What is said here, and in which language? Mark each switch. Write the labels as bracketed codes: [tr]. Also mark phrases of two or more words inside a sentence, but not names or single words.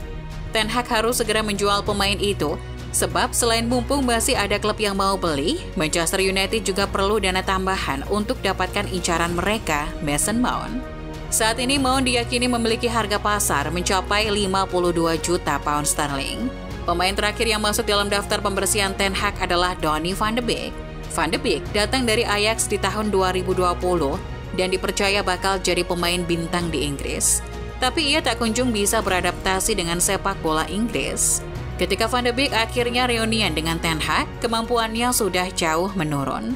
[id] Ten Hag harus segera menjual pemain itu, sebab selain mumpung masih ada klub yang mau beli, Manchester United juga perlu dana tambahan untuk dapatkan incaran mereka, Mason Mount. Saat ini Mount diyakini memiliki harga pasar mencapai 52 juta pound sterling. Pemain terakhir yang masuk dalam daftar pembersihan Ten Hag adalah Donny van de Beek. Van de Beek datang dari Ajax di tahun 2020 dan dipercaya bakal jadi pemain bintang di Inggris. Tapi ia tak kunjung bisa beradaptasi dengan sepak bola Inggris. Ketika Van de Beek akhirnya reunian dengan Ten Hag, kemampuannya sudah jauh menurun.